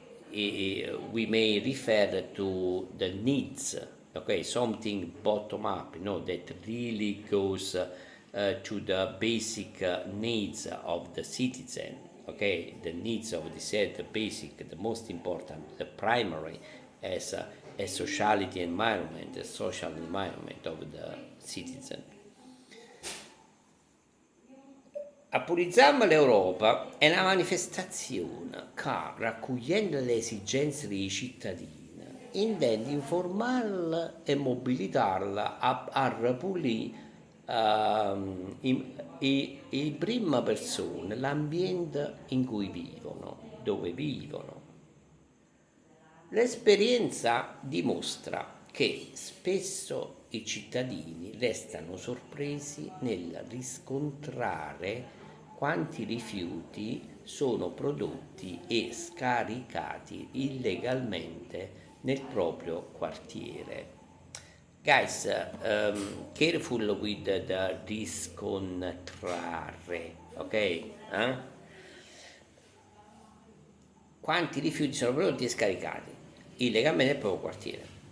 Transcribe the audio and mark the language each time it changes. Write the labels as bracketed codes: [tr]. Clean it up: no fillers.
[en] We may refer to the needs, okay, something bottom up, that really goes to the basic needs of the citizen, okay, the needs of the basic, the most important, the primary, as a sociality environment, a social environment of the citizen. [it] Appulizzam l'Europa è una manifestazione che, raccogliendo le esigenze dei cittadini, intende informarla e mobilitarla a ripulire in prima persona l'ambiente in cui vivono, dove vivono. L'esperienza dimostra che spesso i cittadini restano sorpresi nel riscontrare quanti rifiuti sono prodotti e scaricati illegalmente nel proprio quartiere. [en] Guys, careful with the riscontrare, ok? [it] Quanti rifiuti sono prodotti e scaricati illegalmente nel proprio quartiere.